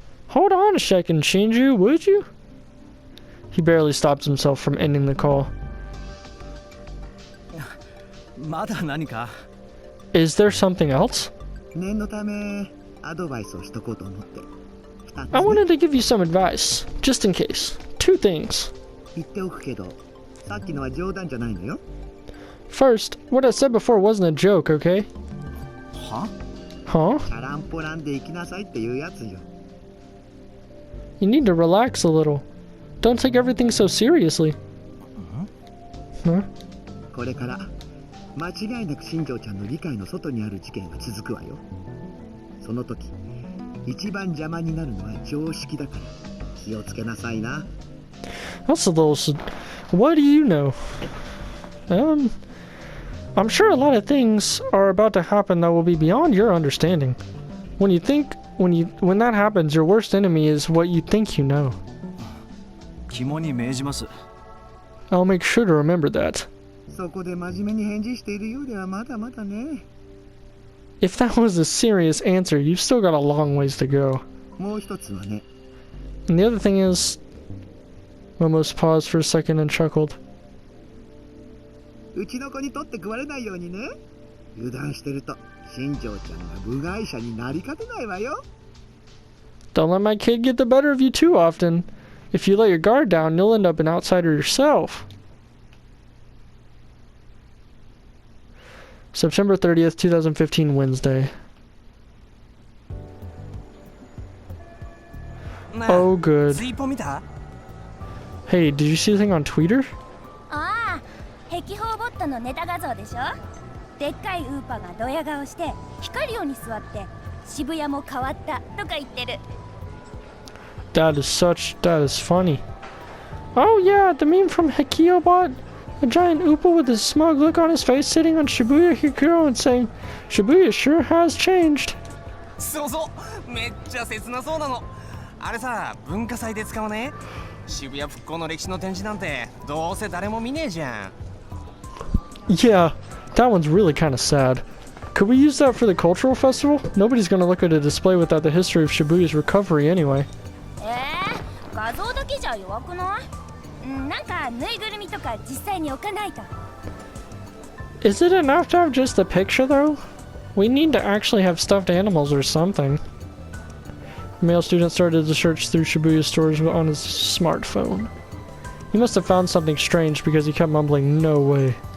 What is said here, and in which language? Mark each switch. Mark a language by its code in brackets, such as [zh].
[en] Hold on a second, Shinju, would you? He barely stopped himself from ending the call. [ja] まだ何か？ [en] Is there something else? [ja] 念のためアドバイスをしとこうと思って。 2つ [en] I [ja] ね [en] wanted to give you some advice, just in case. 2 things. [ja] 言っておくけど、さっきのは冗談じゃないのよ。 [en] First, what I said before wasn't a joke, okay? [ja] は？ [en] Huh? [ja] チャランポランで行きなさいっていうやつよ。 [en] You need to relax a little. Don't take everything so seriously. Huh? [ja] これから間違いなく新庄ちゃんの理解の外にある事件が続くわよ。その時一番邪魔になるのは常識だから気をつけなさいな。 [en] That's a little... What do you know? I'm sure a lot of things are about to happen that will be beyond your understanding. When that happens, your worst enemy is what you think you know. [ja] 肝に銘じます。 [en] I'll make sure to remember that. [ja] そこで真面目に返事しているようではまだまだね。 [en] If that was a serious answer, you've still got a long ways to go. [ja] もう一つはね、 [en] And the other thing is... Almost paused for a second and chuckled. [ja] うちの子に取って食われないようにね。油断してると新庄ちゃんが部外者になりかねないわよ。 [en] Don't let my kid get the better of you too often. If you let your guard down, you'll end up an outsider yourself. September 30th, 2015, Wednesday. Oh, good. [ja] ツイポ見た？ [en] Hey, did you see the thing on Twitter? [ja] ああ、壁砲ボットのネタ画像でしょ。でっかいウーパがドヤ顔して光るように座って渋谷も変わったとか言ってる。 [en] That is funny. Oh yeah, the meme from Hekiobot. A giant Oopa with a smug look on his face sitting on Shibuya Hikuro and saying, Shibuya sure has changed. [ja] そうそう、めっちゃ切なそうなの。あれさ、文化祭で使うね。渋谷復興の歴史の展示なんてどうせ誰も見ねえじゃん。 [en] Yeah, that one's really kind of sad. Could we use that for the cultural festival? Nobody's gonna look at a display without the history of Shibuya's recovery anyway. [ja] 画像だけじゃ弱くない？なんかぬいぐるみとか実際に置かないと。 [en] Is it enough to have just a picture though? We need to actually have stuffed animals or something. The male student started to search through Shibuya stores on his smartphone. He must have found something strange because he kept mumbling, no way.